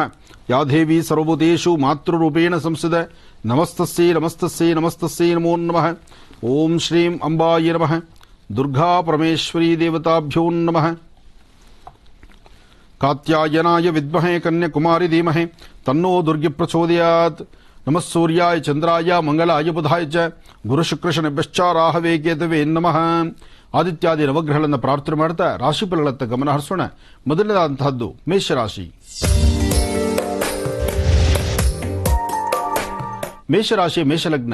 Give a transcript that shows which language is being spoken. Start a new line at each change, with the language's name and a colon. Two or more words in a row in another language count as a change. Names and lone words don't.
Sanskrit: ಯಾ ದೇವಿ ಸರ್ವಭೂತೇಷು ಮಾತೃರೂಪೇಣ ಸಂಸ್ಥಿತ. ನಮಸ್ತಸ್ಯೈ ನಮಸ್ತಸ್ಯೈ ನಮಸ್ತಸ್ಯೈ ನಮೋ ನಮಃ. ಓಂ ಶ್ರೀಂ ಅಂಬಾಯ ನಮಃ. ದುರ್ಗಾ ಪರಮೇಶ್ವರಿ ದೇವತಾಭ್ಯೋ ನಮಃ. ಕಾತ್ಯಾಯನಾಯ ವಿದ್ಮಹೇ ಕನ್ಯಾಕುಮಾರಿ ಧೀಮಹಿ ತನ್ನೋ ದುರ್ಗಿ ಪ್ರಚೋದಯಾತ್. ನಮಃ ಸೂರ್ಯಾಯ ಚಂದ್ರಾಯ ಮಂಗಳಾಯ ಬುಧಾಯ ಚ ಗುರುಶುಕ್ರಶನಿಭ್ಯಶ್ಚ ರಾಹವೇ ಕೇತವೇ ನಮಃ.
Kannada: ಆದಿತ್ಯಾದಿ ನವಗ್ರಹಗಳನ್ನು ಪ್ರಾರ್ಥನೆ ಮಾಡ್ತಾ ರಾಶಿಫಲಗಳತ್ತ ಗಮನ ಹರಿಸೋಣ. ಮೊದಲನೇದಾದಂತಹದ್ದು ಮೇಷರಾಶಿ. ಮೇಷರಾಶಿ ಮೇಷಲಗ್ನ.